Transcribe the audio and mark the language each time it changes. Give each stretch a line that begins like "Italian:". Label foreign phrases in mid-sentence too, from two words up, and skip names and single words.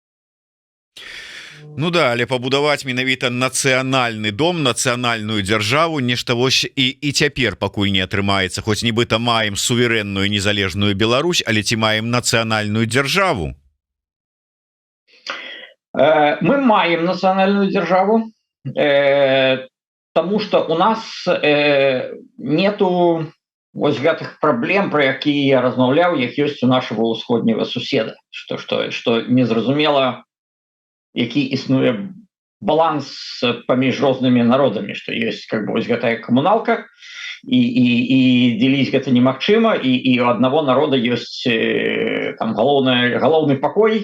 Belarusian: Ну да але пабудаваць менавіта нацыянальны дом нацыянальную дзяржаву нешта вось і цяпер пакуль не атрымаецца хоць нібыта маем суверэнную незалежную Беларусь але ці маем нацыянальную дзяржаву мы маем нацыянальную дзяржаву
Russian: тому что
Belarusian: у нас нету вось гэтых праблем про якія я размаўляў як ёсць у нашего ўсходняга суседа что незразумела які існуе баланс паміж рознымі народамі што ёсць
Russian: как бы
Belarusian: вось гэтая камуналка і дзеліць гэта немагчыма і у аднаго народа ёсць там галоўны пакой